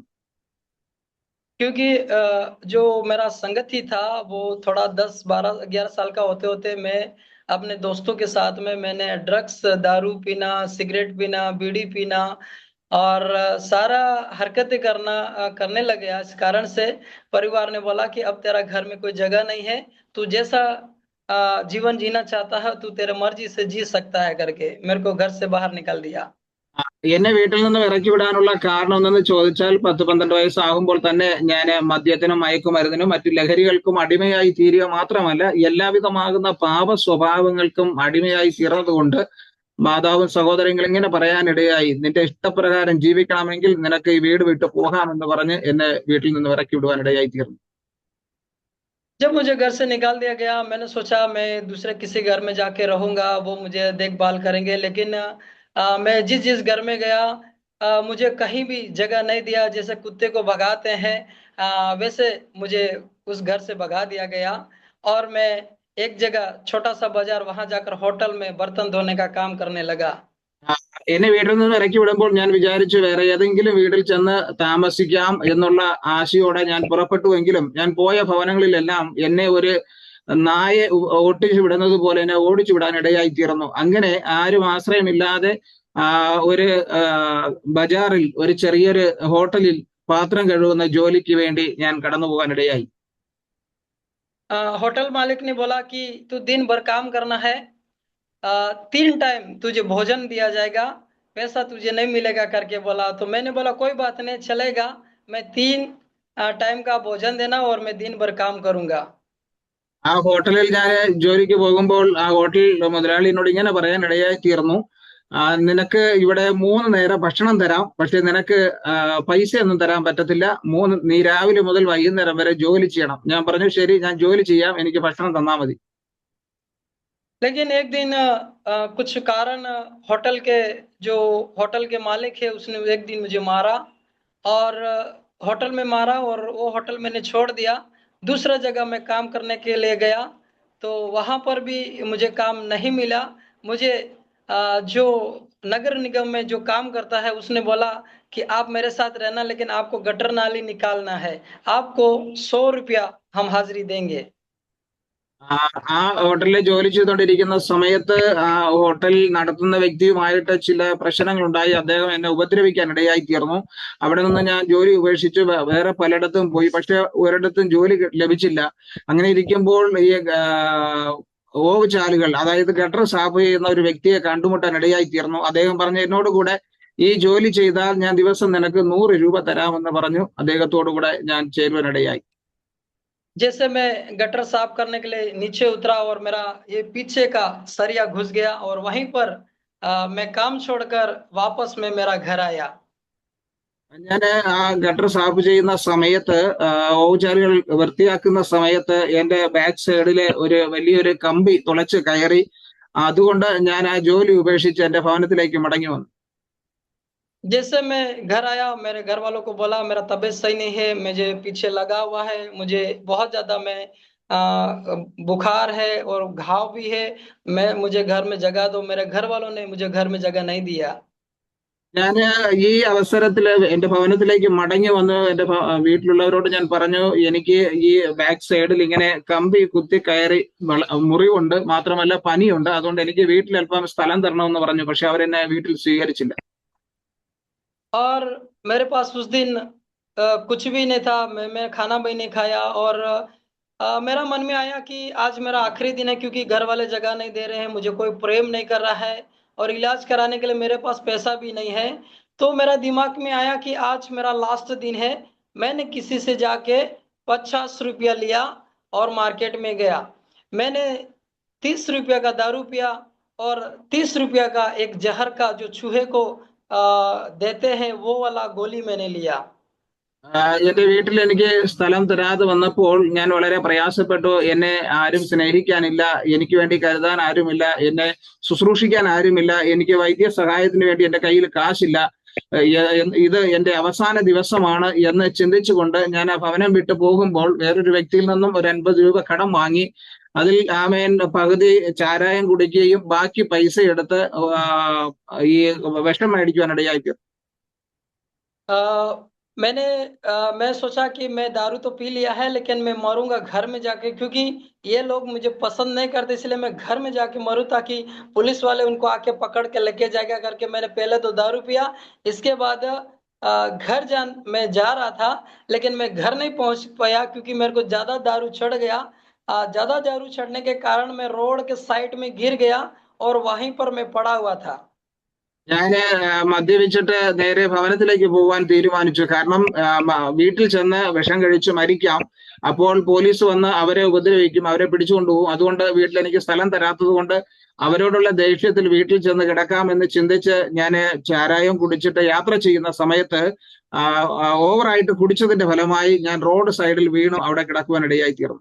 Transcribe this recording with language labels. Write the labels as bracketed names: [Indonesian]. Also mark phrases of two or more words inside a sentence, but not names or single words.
[Hindi] क्योंकि जो मेरा संगति था वो थोड़ा 10, 12, 11 साल का होते होते मैं अपने दोस्तों के साथ में मैंने ड्रग्स, दारू पीना, सिगरेट पीना, बीड़ी पीना और सारा हरकतें करने लग गया। इस कारण से परिवार ने बोला कि अब तेरा घर में कोई जगह नहीं है, तू जैसा जीवन जीना चाहता है तू तेरे मर्जी से जी सकता है करके मेरे को घर से बाहर निकाल दिया। [Malayalam] എന്നെ വീട്ടിൽ നിന്നും ഇറക്കി വിടാനുള്ള കാരണം എന്തെന്ന് ചോദിച്ചാൽ 10-12 വയസ്സാകുമ്പോൾ തന്നെ ഞാൻ മദ്യത്തിനും മയക്കുമരുന്നിനും മറ്റു ലഹരികൾക്കും അടിമയായി തീരുക മാത്രമല്ല എല്ലാവിധമാകുന്ന പാപ സ്വഭാവങ്ങൾക്കും അടിമയായി തീർന്നതുകൊണ്ട് മാതാവും സഹോദരങ്ങളും ഇങ്ങനെ പറയാനിടയായി, നിന്റെ ഇഷ്ടപ്രകാരം ജീവിക്കണമെങ്കിൽ നിനക്ക് ഈ വീട് വിട്ടു പോകാമെന്ന് പറഞ്ഞ് എന്നെ വീട്ടിൽ നിന്ന് ഇറക്കി വിടുവാൻ ഇടയായി തീർന്നു. [Hindi] जब मुझे घर से निकाल दिया गया, मैंने सोचा मैं दूसरे किसी घर में जाके रहूंगा, वो मुझे देखभाल करेंगे, लेकिन मैं जिस जिस घर में गया मुझे कहीं भी जगह नहीं दिया। जैसे कुत्ते को भगाते हैं वैसे मुझे उस घर से भगा दिया गया, और मैं एक जगह छोटा सा बाजार, वहां जाकर होटल में बर्तन धोने का काम करने लगा। [Malayalam] എന്നെ വീട്ടിൽ നിന്ന് ഇറക്കി വിടുമ്പോൾ ഞാൻ വിചാരിച്ചു വേറെ ഏതെങ്കിലും വീട്ടിൽ ചെന്ന് താമസിക്കാം എന്നുള്ള ആശയോടെ ഞാൻ പുറപ്പെട്ടുവെങ്കിലും ഞാൻ പോയ ഭവനങ്ങളിലെല്ലാം എന്നെ ഒരു നായെ ഓട്ടിച്ചു വിടുന്നത് പോലെ എന്നെ ഓടിച്ചു വിടാൻ ഇടയായി തീർന്നു. അങ്ങനെ ആരും ആശ്രയമില്ലാതെ ഒരു ബജാറിൽ ഒരു ചെറിയൊരു ഹോട്ടലിൽ പാത്രം കഴുകുന്ന ജോലിക്ക് വേണ്ടി ഞാൻ കടന്നു പോകാൻ ഇടയായി. [Hindi] होटल मालिक ने बोला कि तू दिन भर काम करना है, 3 टाइम तुझे भोजन दिया जाएगा, पैसा तुझे नहीं मिलेगा करके बोला। तो मैंने बोला कोई बात नहीं, चलेगा, मैं 3 टाइम का भोजन देना और मैं दिन भर काम करूंगा। [Malayalam] ആ ഹോട്ടലിൽ ഞാൻ ജോലിക്ക് പോകുമ്പോൾ ആ ഹോട്ടൽ മുതലാളി എന്നോട് ഇങ്ങനെ പറയാൻ ഇടയായി തീർന്നു, നിനക്ക് ഇവിടെ 3 നേരം ഭക്ഷണം തരാം, പക്ഷെ നിനക്ക് പൈസ ഒന്നും തരാൻ പറ്റത്തില്ല. നീ രാവിലെ മുതൽ വൈകുന്നേരം വരെ ജോലി ചെയ്യണം. ഞാൻ പറഞ്ഞു ശരി, ഞാൻ ജോലി ചെയ്യാം, എനിക്ക് ഭക്ഷണം തന്നാ മതി. [Hindi] लेकिन एक दिन कुछ कारण जो होटल के मालिक है उसने एक दिन मुझे मारा, और होटल में मारा, और वो होटल मैंने छोड़ दिया। दूसरा जगह मैं काम करने के लिए गया, तो वहां पर भी मुझे काम नहीं मिला। मुझे जो नगर निगम में जो काम करता है उसने बोला कि आप मेरे साथ रहना, लेकिन आपको गटर नाली निकालना है, आपको 100 रुपया हम हाजिरी देंगे। [Malayalam] ആ ഹോട്ടലിൽ ജോലി ചെയ്തുകൊണ്ടിരിക്കുന്ന സമയത്ത് ആ ഹോട്ടൽ നടത്തുന്ന വ്യക്തിയുമായിട്ട് ചില പ്രശ്നങ്ങൾ ഉണ്ടായി. അദ്ദേഹം എന്നെ ഉപദ്രവിക്കാൻ ഇടയായി തീർന്നു. അവിടെ നിന്ന് ഞാൻ ജോലി ഉപേക്ഷിച്ച് വേറെ പലയിടത്തും പോയി, പക്ഷെ ഒരിടത്തും ജോലി ലഭിച്ചില്ല. അങ്ങനെ ഇരിക്കുമ്പോൾ ഈ ഓവുചാലുകൾ, അതായത് [Hindi] गटर साफ [Malayalam] ചെയ്യുന്ന ഒരു വ്യക്തിയെ കണ്ടുമുട്ടാൻ ഇടയായി തീർന്നു. അദ്ദേഹം പറഞ്ഞു എന്നോട് കൂടെ ഈ ജോലി ചെയ്താൽ ഞാൻ ദിവസം നിനക്ക് 100 രൂപ തരാമെന്ന് പറഞ്ഞു. അദ്ദേഹത്തോടു കൂടെ ഞാൻ ചേരുവാനിടയായി. [Hindi] जैसे मैं गटर साफ करने के लिए नीचे उतरा और मेरा ये पीछे का सरिया घुस गया, और वहीं पर मैं काम छोड़कर वापस में मेरा घर आया। [Malayalam] ഞാൻ ആ [Hindi] गटर साफ [Malayalam] ചെയ്യുന്ന സമയത്ത്, ഓവുചാലുകൾ വൃത്തിയാക്കുന്ന സമയത്ത് എന്റെ [English] back side-ile [Malayalam] ഒരു വലിയൊരു കമ്പി തുളച്ച് കയറി. അതുകൊണ്ട് ഞാൻ ആ ജോലി ഉപേക്ഷിച്ച് എന്റെ ഭവനത്തിലേക്ക് മടങ്ങി വന്നു. [Hindi] जैसे मैं घर आया, मेरे घर वालों को बोला मेरा तबीयत सही नहीं है, मुझे पीछे लगा हुआ है, मुझे बहुत ज्यादा मैं बुखार है और घाव भी है, मुझे घर में जगह दो। मेरे घर वालों ने मुझे घर में जगह नहीं दिया। [Malayalam] ഞാൻ ഈ അവസരത്തിൽ എന്റെ ഭവനത്തിലേക്ക് മടങ്ങി വന്ന് എന്റെ വീട്ടിലുള്ളവരോട് ഞാൻ പറഞ്ഞു, എനിക്ക് ഈ [English] back side-il [Malayalam] ഇങ്ങനെ കമ്പി കുത്തി കയറി മുറിവുണ്ട്, മാത്രമല്ല പനിയുണ്ട്, അതുകൊണ്ട് എനിക്ക് വീട്ടിൽ അല്പം സ്ഥലം തരണമെന്ന് പറഞ്ഞു. പക്ഷെ അവരെന്നെ വീട്ടിൽ സ്വീകരിച്ചില്ല. [Hindi] और मेरे पास उस दिन कुछ भी नहीं था, मैं खाना भी नहीं खाया, और मेरा मन में आया कि आज मेरा आखिरी दिन है, क्योंकि घर वाले जगह नहीं दे रहे हैं, मुझे कोई प्रेम नहीं कर रहा है, और इलाज कराने के लिए मेरे पास पैसा भी नहीं है। तो मेरा दिमाग में आया कि आज मेरा लास्ट दिन है। मैंने किसी से जाके 50 रुपया लिया और मार्केट में गया। मैंने 30 रुपया का दारू पिया और 30 रुपया का एक जहर का जो चूहे को देते हैं वो वाला गोली मैंने लिया। [Malayalam] എന്റെ വീട്ടിൽ എനിക്ക് സ്ഥലം തരാതെ വന്നപ്പോൾ ഞാൻ വളരെ പ്രയാസപ്പെട്ടു. എന്നെ ആരും സ്നേഹിക്കാനില്ല, എനിക്ക് വേണ്ടി കരുതാൻ ആരുമില്ല, എന്നെ ശുശ്രൂഷിക്കാൻ ആരുമില്ല, എനിക്ക് വൈദ്യസഹായത്തിന് വേണ്ടി എന്റെ കയ്യിൽ കാശില്ല. ഇത് എന്റെ അവസാന ദിവസമാണ് എന്ന് ചിന്തിച്ചുകൊണ്ട് ഞാൻ ആ ഭവനം വിട്ടു പോകുമ്പോൾ വേറൊരു വ്യക്തിയിൽ നിന്നും ഒരു 50 രൂപ കടം വാങ്ങി. അതിൽ ആമേൻ പകുതി ചാരായം കുടിക്കുകയും ബാക്കി പൈസ എടുത്ത് ഈ വിഷം മേടിക്കുവാനിടയായി. [Hindi] मैंने मैं सोचा कि मैं दारू तो पी लिया है लेकिन मैं मरूंगा घर में जाके, क्योंकि ये लोग मुझे पसंद नहीं करते, इसलिए मैं घर में जाके मरूं ताकि पुलिस वाले उनको आके पकड़ के लेके जाएगा करके मैंने पहले तो दारू पिया। इसके बाद मैं जा रहा था लेकिन मैं घर नहीं पहुंच पाया क्योंकि मेरे को ज्यादा दारू चढ़ गया। ज्यादा दारू चढ़ने के कारण मैं रोड के साइड में गिर गया और वहीं पर मैं पड़ा हुआ था। [Malayalam] ഞാന് മദ്യപിച്ചിട്ട് നേരെ ഭവനത്തിലേക്ക് പോവാൻ തീരുമാനിച്ചു. കാരണം വീട്ടിൽ ചെന്ന് വിഷം കഴിച്ച് മരിക്കാം, അപ്പോൾ പോലീസ് വന്ന് അവരെ ഉപദ്രവിക്കും, അവരെ പിടിച്ചുകൊണ്ടുപോകും. അതുകൊണ്ട് വീട്ടിൽ എനിക്ക് സ്ഥലം തരാത്തത് കൊണ്ട് അവരോടുള്ള ദേഷ്യത്തിൽ വീട്ടിൽ ചെന്ന് കിടക്കാമെന്ന് ചിന്തിച്ച് ഞാൻ ചാരായം കുടിച്ചിട്ട് യാത്ര ചെയ്യുന്ന സമയത്ത് ഓവറായിട്ട് കുടിച്ചതിന്റെ ഫലമായി ഞാൻ [English] road side-il [Malayalam] വീണു അവിടെ കിടക്കുവാനിടയായി തീർന്നു.